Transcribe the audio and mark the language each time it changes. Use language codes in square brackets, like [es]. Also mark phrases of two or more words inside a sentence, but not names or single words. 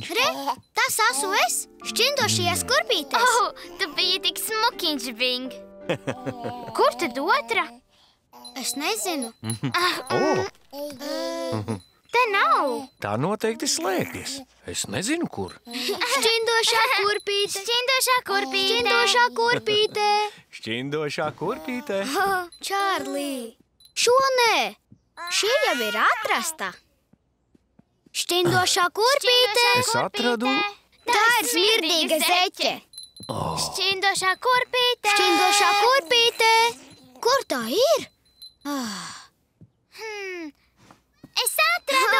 [lv] Re, tas esmu es, šķindošajās kurpītēs. Tu biji tik smukiņš, Bing. Kur tad otra? Es nezinu. Te nav. Tā noteikti slēpjas. Es nezinu, kur. Šķindošā kurpīte. Šķindošā kurpīte. Šķindošā kurpīte. Šķindošā kurpītē. Čārlī, šo nē. Šī jau ir atrasta. Šķindošā kurpīte. Es atradu... Tā ir smirdīga zeķe. Šķindošā kurpīte. Šķindošā kurpīte. Kur tā ir? Es atradu.